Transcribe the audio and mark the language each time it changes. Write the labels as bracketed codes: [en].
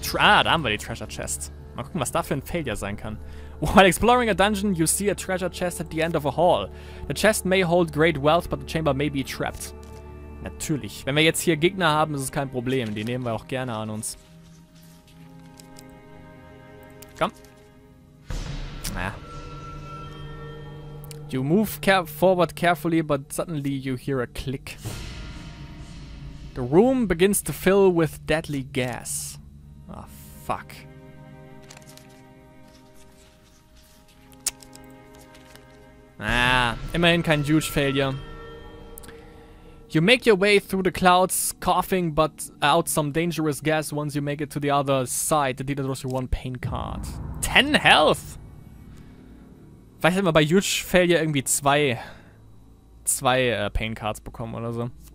[de] Da haben wir die Treasure Chest. Mal gucken, was da für ein Failure sein kann. [en] While exploring a dungeon, you see a treasure chest at the end of a hall. The chest may hold great wealth, but the chamber may be trapped. [de] Natürlich. Wenn wir jetzt hier Gegner haben, ist es kein Problem. Die nehmen wir auch gerne an uns. Komm. Ah. [en] You move forward carefully, but suddenly you hear a click. The room begins to fill with deadly gas. Ah, fuck. [de] Ah, immerhin kein huge failure. [en] You make your way through the clouds, coughing but out some dangerous gas. Once you make it to the other side, the dealer draws you 1 pain card. 10 health! [de] Vielleicht hätten wir bei huge failure irgendwie zwei Pain Cards bekommen oder so.